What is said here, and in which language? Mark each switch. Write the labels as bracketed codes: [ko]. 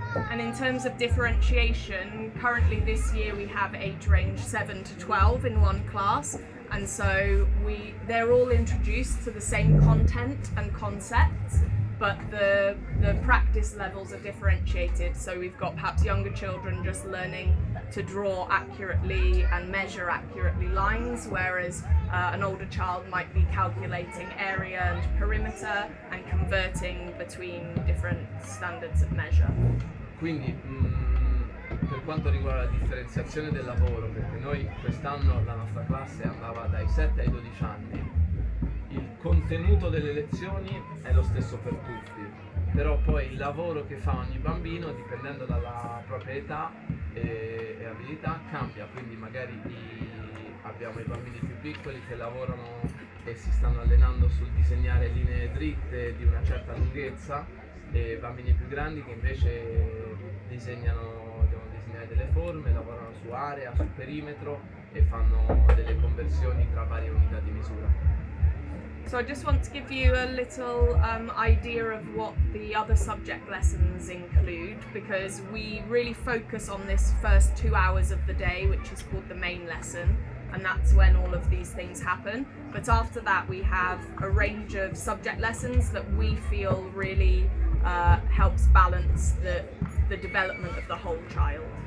[en] And in terms of differentiation, currently this year we have age range 7 to 12 in one class, and so they're all introduced to the same content and concepts, but the practice levels are differentiated. So we've got perhaps younger children just learning to draw accurately and measure accurately lines, whereas an older child might be calculating area and perimeter and converting between different standards of measure. [it] Quindi per quanto riguarda la differenziazione del lavoro, perché noi quest'anno la nostra classe andava dai 7 ai 12 anni. Il contenuto delle lezioni è lo stesso per tutti, però poi il lavoro che fa ogni bambino, dipendendo dalla propria età e abilità, cambia. Quindi magari abbiamo i bambini più piccoli che lavorano e si stanno allenando sul disegnare linee dritte di una certa lunghezza, e bambini più grandi che invece devono disegnare delle forme, lavorano su area, su perimetro e fanno delle conversioni tra varie unità di misura. [en] So I just want to give you a little idea of what the other subject lessons include, because we really focus on this first 2 hours of the day, which is called the main lesson, and that's when all of these things happen. But after that we have a range of subject lessons that we feel really helps balance the development of the whole child.